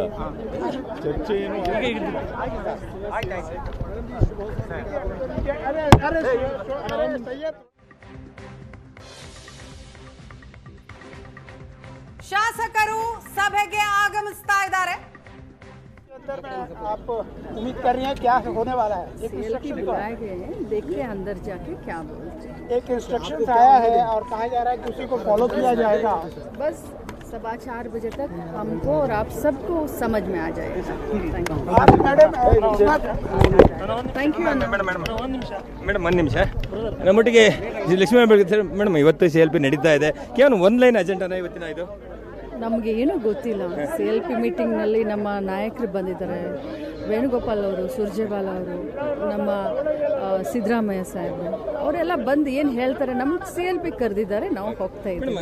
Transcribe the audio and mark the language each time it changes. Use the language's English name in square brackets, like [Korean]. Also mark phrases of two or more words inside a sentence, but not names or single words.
[Kannada] ಚರ್ಚೆ ಏನು ಶಾಸಕರು ಸಭೆಗೆ ಆಗಮಿಸ್ತಾ ಇದ್ದಾರೆ. [Hindi] आप उम्मीद कर रही हैं क्या होने वाला है? बुलाए गए हैं, देखते हैं अंदर जाके क्या बोलते हैं। एक इंस्ट्रक्शन आया है और कहा जा रहा है कि उसी को फॉलो किया जाएगा। बस 4:15 बजे तक हमको और आप सबको समझ में आ जाएगा। [English] thank you [Kannada] ಮೇಡಮ್. ಒಂದು ನಿಮಿಷ ನಮ್ಮೊಟ್ಟಿಗೆ ಲಕ್ಷ್ಮೀ ಮೇಡಮ್, ಇವತ್ತು CLP ನಡೀತಾ ಇದೆ. ಕೇವಲ 1 ಲೈನ್ ಅಜೆಂಡಾನ ಇವತ್ತಿನ ಇದು? ನಮಗೆ ಏನೂ ಗೊತ್ತಿಲ್ಲ. CLP ಮೀಟಿಂಗ್ನಲ್ಲಿ ನಮ್ಮ ನಾಯಕರು ಬಂದಿದ್ದಾರೆ, ವೇಣುಗೋಪಾಲ್ ಅವರು, ಸುರ್ಜೇವಾಲಾ ಅವರು, ನಮ್ಮ ಸಿದ್ದರಾಮಯ್ಯ ಸಾಹೇಬರು, ಅವರೆಲ್ಲ ಬಂದು ಏನು ಹೇಳ್ತಾರೆ, ನಮ್ಗೆ CLP ಕರೆದಿದ್ದಾರೆ, ನಾವು ಹೋಗ್ತಾ ಇದ್ದೀವಿ.